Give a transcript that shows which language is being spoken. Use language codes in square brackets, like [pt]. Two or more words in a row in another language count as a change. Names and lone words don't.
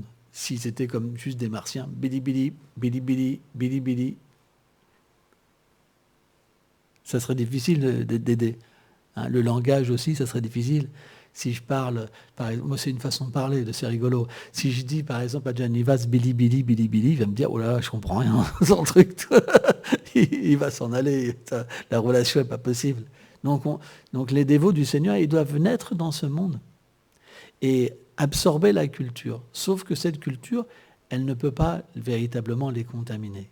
[fr] S'ils étaient comme juste des martiens, bili bili, bili bili, bili bili, ça serait difficile d'aider. Hein, le langage aussi, ça serait difficile. Si je parle, par exemple, moi c'est une façon de parler, c'est rigolo. Si je dis par exemple à Janivas bili bili bili bili, il va me dire oh là là, je comprends rien dans le truc. Il va s'en aller. La relation n'est pas possible. Donc les dévots du Seigneur, ils doivent naître dans ce monde et absorber la culture. Sauf que cette culture, elle ne peut pas véritablement les contaminer.